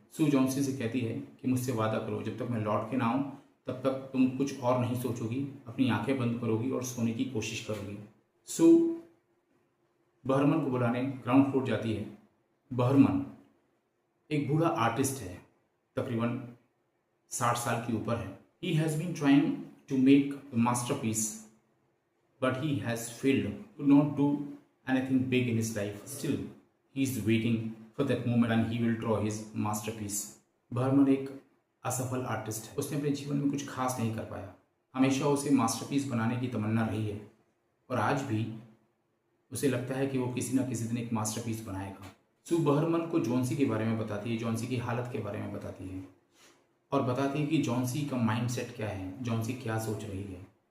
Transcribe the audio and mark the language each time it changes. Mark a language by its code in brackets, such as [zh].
[hi] सू Johnsy से कहती है कि मुझसे वादा करो, जब तक मैं लौट के ना आऊँ तब तक तुम कुछ और नहीं सोचोगी, अपनी आंखें बंद करोगी और सोने की कोशिश करोगी। सू बहरमन को बुलाने ग्राउंड फ्लोर जाती है। बहरमन एक बूढ़ा आर्टिस्ट है, तकरीबन 60 साल की ऊपर है। [en] He has been trying to make a masterpiece but he has failed to not do anything big in his life. Still, he is waiting for that moment when he will draw his masterpiece. [hi] Burman एक असफल artist है, उसने अपने जीवन में कुछ खास नहीं कर पाया। हमेशा उसे मास्टरपीस बनाने की तमन्ना रही है और आज भी उसे लगता है कि वो किसी न किसी दिन एक मास्टरपीस बनाएगा। सू बर्मन को जॉन्सी के बारे में बताती है, जॉन्सी की हालत के बारे में बताती है और बताती है कि जॉन्सी का माइंडसेट क्या है, जॉन्सी क्या सोच रही है।